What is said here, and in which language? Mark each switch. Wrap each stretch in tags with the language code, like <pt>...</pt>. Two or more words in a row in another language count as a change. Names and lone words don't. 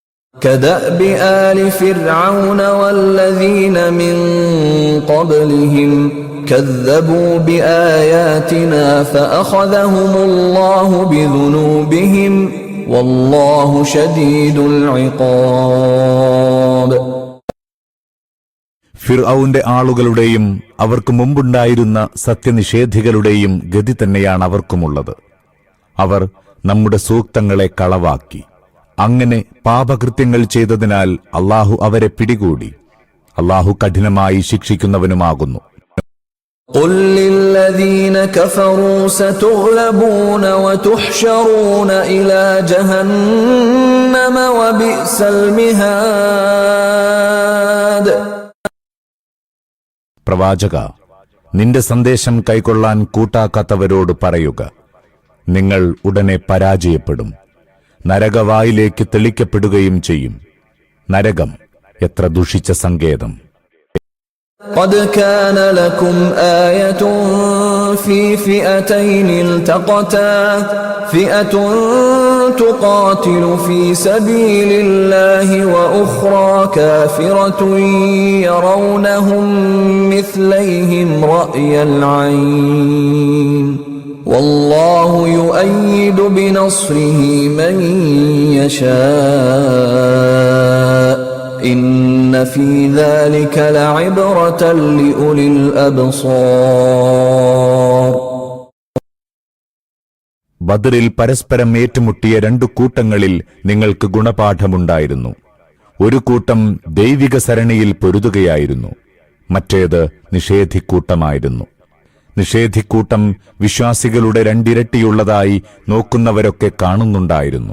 <ar>كدأب آل فرعون والذين من قبلهم كذبوا بآياتنا فأخذهم الله بذنوبهم والله شديد العقاب.</ar> <ml>ഫിർഔന്റെ ആളുകളുടെയും അവർക്ക് മുമ്പുണ്ടായിരുന്ന സത്യനിഷേധികളുടെയും ഗതി തന്നെയാണ് അവർക്കുമുള്ളത്. അവർ നമ്മുടെ സൂക്തങ്ങളെ കളവാക്കി. അങ്ങനെ പാപകൃത്യങ്ങൾ ചെയ്തതിനാൽ അല്ലാഹു അവരെ പിടികൂടി. അല്ലാഹു കഠിനമായി ശിക്ഷിക്കുന്നവനുമാകുന്നു.</ml> <ar>قل للذين كفروا ستغلبون وتحشرون إلى جهنم وبئس المهاد.</ar> <ml>പ്രവാചക, നിന്റെ സന്ദേശം കൈക്കൊള്ളാൻ കൂട്ടാക്കാത്തവരോട് പറയുക, നിങ്ങൾ ഉടനെ പരാജയപ്പെടും, നരകവായിലേക്ക് തെളിക്കപ്പെടുകയും ചെയ്യും. നരകം എത്ര ദുഷിച്ച സങ്കേതം.</ml> <ar>قد كان لكم آية في فئتين التقتا فئة تقاتل في سبيل الله وأخرى كافرة يرونهم مثليهم رأي العين والله يؤيد بنصره من يشاء إن في ذلك لعبرة لأولي الأبصار.</ar> <ml>ബദറിൽ പരസ്പരം ഏറ്റുമുട്ടിയ രണ്ടു കൂട്ടങ്ങളിൽ നിങ്ങൾക്ക് ഗുണപാഠമുണ്ടായിരുന്നു. ഒരു കൂട്ടം ദൈവിക സരണിയിൽ പൊരുതുകയായിരുന്നു, മറ്റേത് നിഷേധിക്കൂട്ടമായിരുന്നു. നിഷേധിക്കൂട്ടം വിശ്വാസികളുടെ രണ്ടിരട്ടിയുള്ളതായി നോക്കുന്നവരൊക്കെ കാണുന്നുണ്ടായിരുന്നു.</ml>